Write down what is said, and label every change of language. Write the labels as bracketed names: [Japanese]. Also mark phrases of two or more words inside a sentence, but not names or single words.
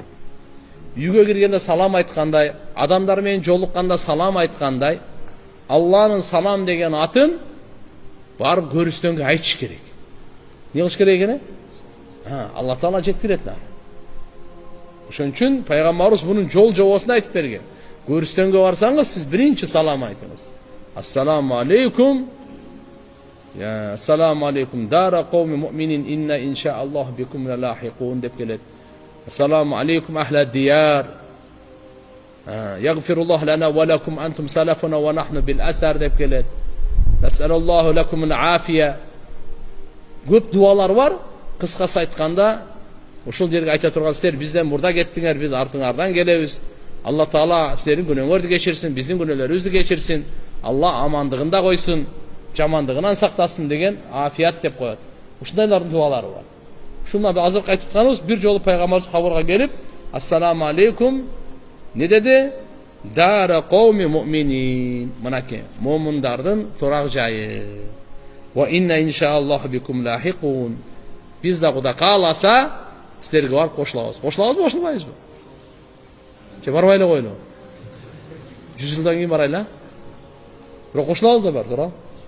[Kyrgyz] Үйгө киргенде салам айткандай, адамдар менен жолукканда салам айткандай, Аллахтын салам деген атын барып көрүстөнгө айтыш керек. Не кылыш керек экен? Алла Таала жеткирет. Ошон үчүн пайгамбарыбыз мунун жол жобосун айтып берген. Көрүстөнгө барсаңыз, сиз биринчи салам айтыңыз. [Arabic] السلام عليكم. يا السلام عليكم دار قوم مؤمنين إنا إن شاء الله بكم لاحقون [Uzbek] deb keladi. [Arabic] السلام عليكم أهل الديار يغفر الله لنا ولكم أنتم سلفنا ونحن بالأثر [Uzbek] deb keladi. [Arabic] نسأل الله لكم العافية. [Kyrgyz] Көп дуалар бар. Кыскасы айтканда, ошол жерге айта турган силер бизден мурда кеттиңер, биз артыңардан келебиз. Алла Таала силердин күнөөңөрдү кечирсин, биздин күнөөлөрүбүздү кечирсин. Алла амандыгында койсун. Жамандыгынан сактасын деген афият деп коет. Ушундайлардын дуалары бар. Ушуну азыркы айтып атканыбыз бир жолу пайгамбарыбыз кабырга келип, [Arabic] السلام عليكم [Kyrgyz] не деди? [Arabic] دار قوم مؤمنين. [Kyrgyz] Мынакей, момундардын торак жайы. [Arabic] وإنا إن شاء الله بكم لاحقون. [Kyrgyz] Биз да Куда кааласа, силерге барып кошулабыз. Кошулабызбы, кошулбайбызбы? Же барбай эле коелу. 100 жылдан кийин барайлы. Бирок кошулабыз да бар, туурабы?